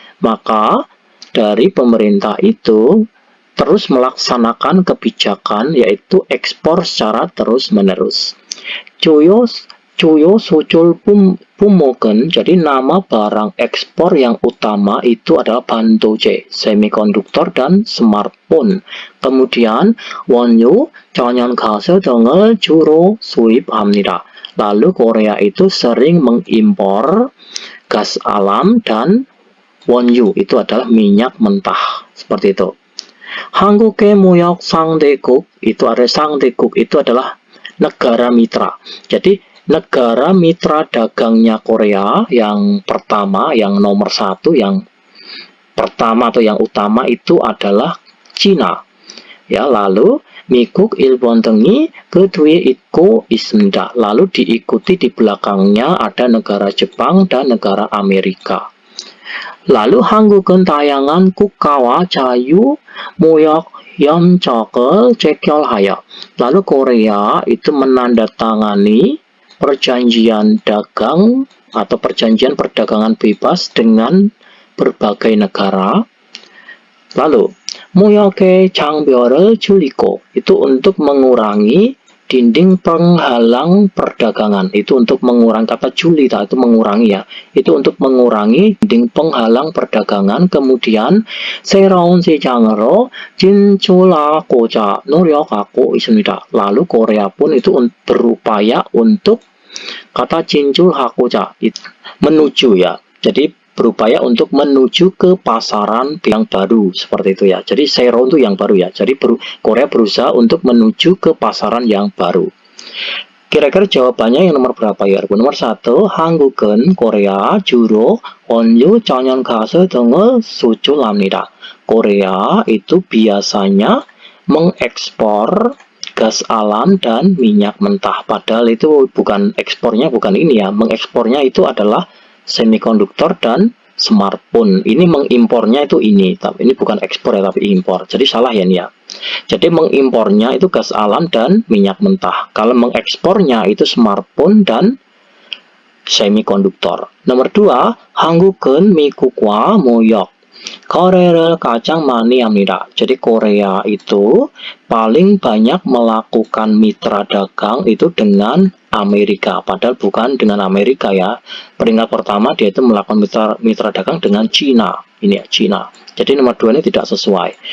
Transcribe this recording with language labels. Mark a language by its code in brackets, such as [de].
[id] Maka dari pemerintah itu terus melaksanakan kebijakan yaitu ekspor secara terus-menerus. [ko] Cuyo sucul pumogen, [id] jadi nama barang ekspor yang utama itu adalah bandoje, semikonduktor dan smartphone. [ko] Kemudian 원유, 천연가스 등을 주로 수입합니다. [id] Lalu Korea itu sering mengimpor gas alam dan 원유, itu adalah minyak mentah, seperti itu. [ko] 한국의 무역 상대국 [id] itu adalah negara mitra. Jadi negara mitra dagangnya Korea yang pertama, yang nomor 1, yang pertama atau yang utama itu adalah Cina. Ya, lalu [ko] 미국, 일본 등이 그 뒤에 있고 있습니다. [id] Lalu diikuti di belakangnya ada negara Jepang dan negara Amerika. [ko] Lalu 한국은 다양한 국가와 자유 무역 연적을 체결하여. [id] Lalu Korea itu menandatangani perjanjian dagang atau perjanjian perdagangan bebas dengan berbagai negara. Lalu [ko] 무역의 장벽을 줄이고, [id] itu untuk mengurangi dinding penghalang perdagangan, itu untuk mengurangi, kata julita itu mengurangi ya, itu untuk mengurangi dinding penghalang perdagangan. [ko] Kemudian 새로운 시장으로 진출하고자 노력하고 있습니다. [id] Lalu Korea pun itu berupaya untuk, kata 진출하고자 menuju ya, jadi berupaya untuk menuju ke pasaran yang baru, seperti itu ya. Jadi Sero itu yang baru ya. Jadi Korea berusaha untuk menuju ke pasaran yang baru. Kira-kira jawabannya yang nomor berapa ya? Nomor 1, [ko] 한국은 Korea 주로 원유, 천연가스 등을 수출합니다. [id] Korea itu biasanya mengekspor gas alam dan minyak mentah. Padahal itu bukan ekspornya, bukan ini ya. Mengekspornya itu adalah semikonduktor dan smartphone. Ini mengimpornya itu ini, tapi ini bukan ekspor ya, tapi impor. Jadi salah ya ini ya. Jadi mengimpornya itu gas alam dan minyak mentah. Kalau mengekspornya itu smartphone dan semikonduktor. Nomor 2, [ko] 한국은 미국과 무역 거래를 가장 많이 합니다. [id] Jadi Korea itu paling banyak melakukan mitra dagang itu dengan Amerika. Padahal bukan dengan Amerika ya. Peringkat pertama dia itu melakukan mitra dagang dengan Cina. Ini ya, Cina. Jadi nomor 2 ini tidak sesuai.